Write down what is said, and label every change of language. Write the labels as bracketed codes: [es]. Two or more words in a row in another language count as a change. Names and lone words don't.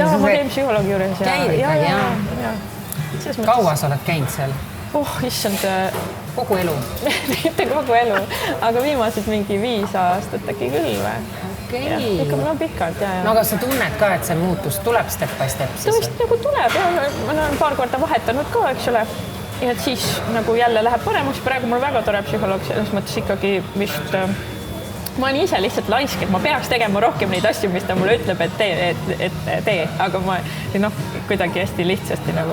[et] Jaa, ma käin psühholoogi juures. Käid ikkagi, jah. Kaua sa oled käinud seal? Issand. Kogu elu? Mitte kogu elu, aga viimased mingi 5 aastat äkki küll või? Okei. Ikka pikalt, jah. No aga sa tunned ka, et see muutus tuleb [en] step by step [et] siis? Ta vist nagu tuleb, ma olen paar korda vahetanud ka, eks ole. Ja et siis nagu jälle läheb paremaks. Praegu mul väga tore psühholoog, selles mõttes ikkagi vist... Ma olen ise lihtsalt laisk, et ma peaks tegema rohkem neid asju, mis ta mulle ütleb, et tee. Aga ma kuidagi hästi lihtsasti nagu...